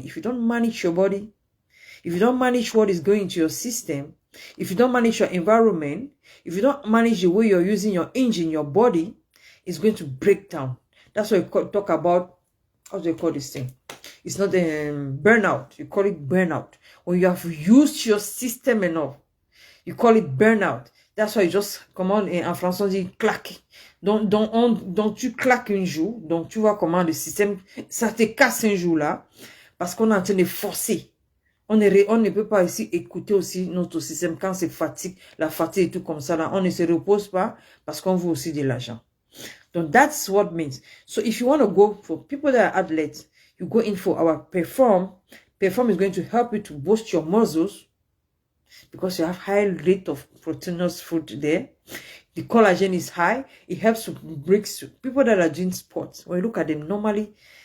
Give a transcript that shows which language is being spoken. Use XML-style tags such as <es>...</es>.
<en>If you don't manage your body, if you don't manage what is going into your system, if you don't manage your environment, if you don't manage the way you're using your engine, your body, it's going to break down. That's why we talk about, how do you call this thing? It's not burnout. You call it burnout. When you have used your system enough, you call it burnout. That's why you just,</en> <fr>comment en français on dit claquer. Donc tu claques un jour, donc tu vois comment le système, ça te casse un jour là, parce qu'on est en train de forcer. On ne peut pas ici écouter aussi notre système quand c'est fatigue, la fatigue et tout comme ça là. On ne se repose pas parce qu'on veut aussi de l'argent.</fr> <en>Donc that's what means. So if you want to go for people that are athletes, you go in for our Perform. Perform is going to help you to boost your muscles because you have high rate of proteinous food there. The collagen is high. It helps to break people that are doing sports. When you look at them normally,</en>